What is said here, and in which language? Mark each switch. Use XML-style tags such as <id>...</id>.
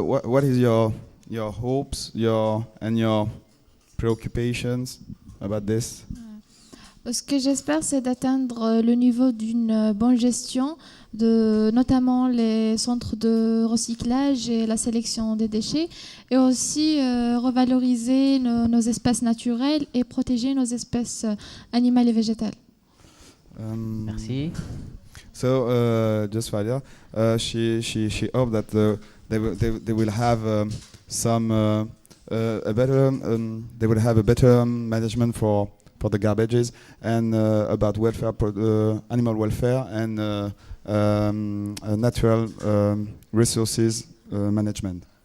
<en>What is your hopes, your preoccupations about this?</en> <fr>Ce que j'espère, c'est d'atteindre le niveau d'une bonne gestion, notamment les centres de recyclage et la sélection des déchets, et aussi revaloriser nos espaces naturels et protéger nos espèces animales et végétales. Merci.</fr> <en>So just Fadia, she hoped that they will have they will have a better management for the garbages, and about welfare, animal welfare, and natural resources management.</en>